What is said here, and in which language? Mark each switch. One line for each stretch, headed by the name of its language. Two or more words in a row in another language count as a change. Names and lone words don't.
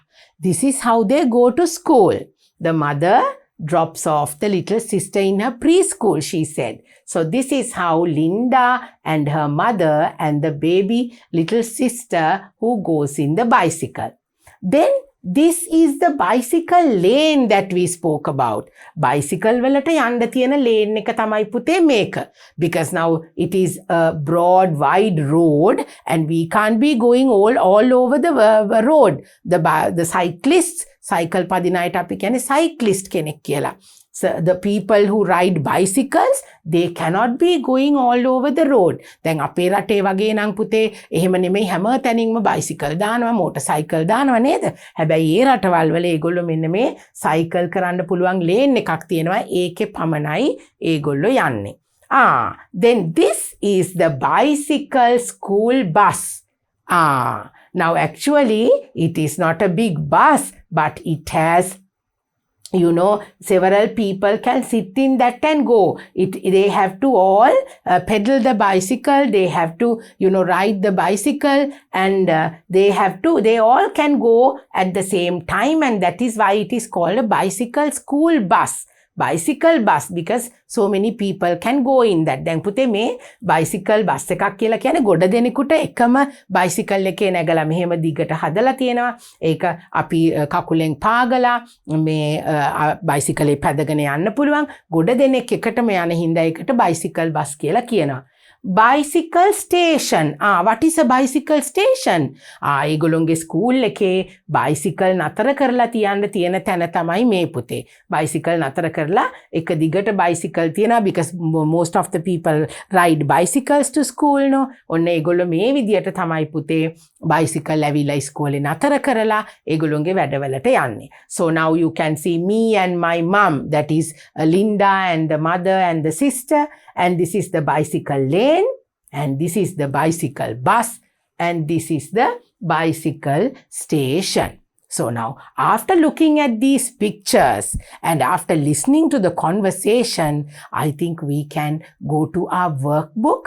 English: This is how they go to school. The mother drops off the little sister in her preschool, she said. So this is how Linda and her mother and the baby little sister who goes in the bicycle. Then this is the bicycle lane that we spoke about.
Sinhala: Bicycle වලට යන්න තියෙන lane එක තමයි පුතේ මේක.
English: Because now it is a broad, wide road and we can't be going all over the road. The cyclists,
Sinhala: cycle පදින අයට අපි කියන්නේ cyclist කෙනෙක් කියලා.
English: So the people who ride bicycles, they cannot be going all over the road.
Sinhala: දැන් අපේ රටේ වගේ නම් පුතේ එහෙම නෙමෙයි හැම තැනින්ම bicycle දානවා, motorcycle දානවා නේද? හැබැයි ඒ රටවල් වල ඒගොල්ලෝ මෙන්න මේ cycle කරන්න පුළුවන් lane එකක් තියෙනවා. ඒකේ පමණයි ඒගොල්ලෝ යන්නේ.
English: Then this is the bicycle school bus. Now actually it is not a big bus, but it has, you know, several people can sit in that and go. They have to all pedal the bicycle. They have to, you know, ride the bicycle, and they all can go at the same time, and that is why it is called a bicycle school bus. Bicycle bus, because so many people can go in that.
Sinhala: දැන් පුතේ මේ
English: bicycle bus
Sinhala: එකක් කියලා කියන්නේ ගොඩ දෙනෙකුට එකම bicycle එකේ නැගලා මෙහෙම දිගට හදලා තියෙනවා. ඒක අපි කකුලෙන් පාගලා මේ bicycle එක පැදගෙන යන්න පුළුවන්. ගොඩ දෙනෙක් එකටම යන හින්දා ඒකට
English: bicycle bus
Sinhala: කියලා කියනවා.
English: Bicycle station. What is a bicycle station?
Sinhala: ඒගොල්ලොන්ගේ ස්කූල් එකේ bicycle නතර කරලා තියන්න තියෙන තැන තමයි මේ පුතේ. Bicycle නතර කරලා එක දිගට bicycle තියෙනවා,
English: because most of the people ride bicycles to school no.
Sinhala: ඔන්න ඒගොල්ලෝ මේ විදියට තමයි පුතේ bicycle ඇවිල්ලා ඉස්කෝලේ නතර කරලා ඒගොල්ලොන්ගේ වැඩවලට යන්නේ.
English: So now you can see me and my mum, that is Linda and the mother and the sister, and this is the bicycle lane, and this is the bicycle bus, and this is the bicycle station. So now, after looking at these pictures and after listening to the conversation, I think we can go to our workbook.